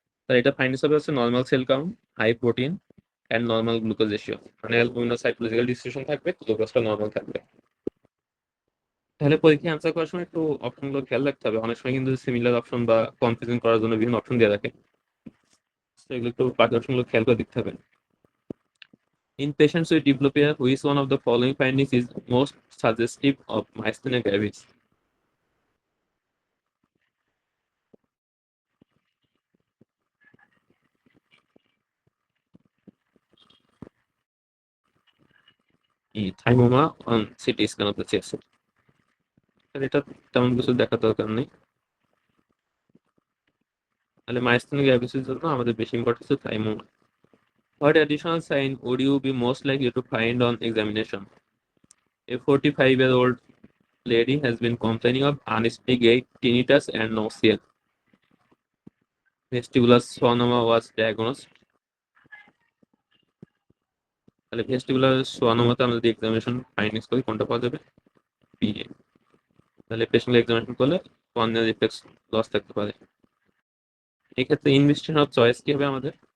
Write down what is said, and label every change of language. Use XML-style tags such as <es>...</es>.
<bn>তাহলে এটা ফাইন্ডিংস হবে হচ্ছে normal cell count, high protein and normal glucose ratio. মানে অ্যালবুমিন সাইটোলজিক্যাল ডিস্ট্রিবিউশন থাকবে, গ্লুকোজটা নর্মাল থাকবে। তাহলে পরীক্ষায় অ্যান্সার করার সময় একটু অপশনগুলো খেয়াল রাখতে হবে। অনেক সময় কিন্তু সিমিলার অপশন বা কনফিউশন করার জন্য বিভিন্ন অপশন দিয়ে রাখে, তো এগুলো একটু বাকি অপশনগুলো খেয়াল করে দেখতে হবে।</bn> <en>In patients with diplopia, which one of the following findings is most suggestive of myasthenia gravis? E. Thymoma on CT scan of the chest.</en> <bn>তাহলে এটা তেমন কিছু দেখার দরকার নেই। তাহলে মাইস্থেনিয়া গ্র্যাভিসের জন্য আমাদের বেশি ইম্পর্টেন্স হচ্ছে থাইমোমা।</bn> <en>What additional sign would you be most likely to find on examination? A 45-year-old lady has been complaining of unsteady gait, tinnitus, and nausea. Vestibular schwannoma was diagnosed.</en> <bn>তাহলে ভেস্টিবুলার schwannomaতে আমরা যদি এক্সামিনেশন ফাইন্ডিংস করি কোনটা পাওয়া যাবে? BA. তাহলে patient examination করলে corneal reflex loss থাকতে পারে। এক্ষেত্রে ইনভেস্টিগেশন অফ চয়েস কি হবে আমাদের?</bn>